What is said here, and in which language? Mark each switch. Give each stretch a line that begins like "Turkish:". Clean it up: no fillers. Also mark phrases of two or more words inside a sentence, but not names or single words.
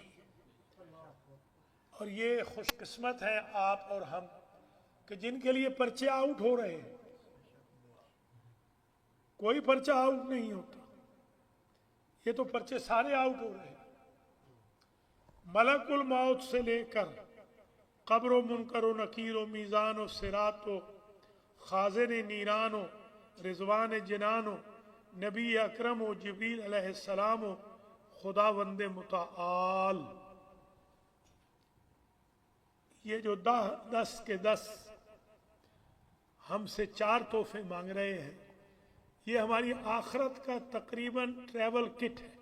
Urdu: اور یہ خوش قسمت ہیں آپ اور ہم کہ جن کے لیے پرچے آؤٹ ہو رہے ہیں. کوئی پرچہ آؤٹ نہیں ہوتا، یہ تو پرچے سارے آؤٹ ہو رہے ہیں. ملک الموت سے لے کر قبر و منکر و نکیر و میزان و صراط و خازن نیران و رضوان جنان و نبی اکرم و جبریل علیہ السلام و خداوند متعال، یہ جو 10 کے 10 ہم سے 4 تحفے مانگ رہے ہیں، یہ ہماری آخرت کا تقریباً ٹریول کٹ ہے.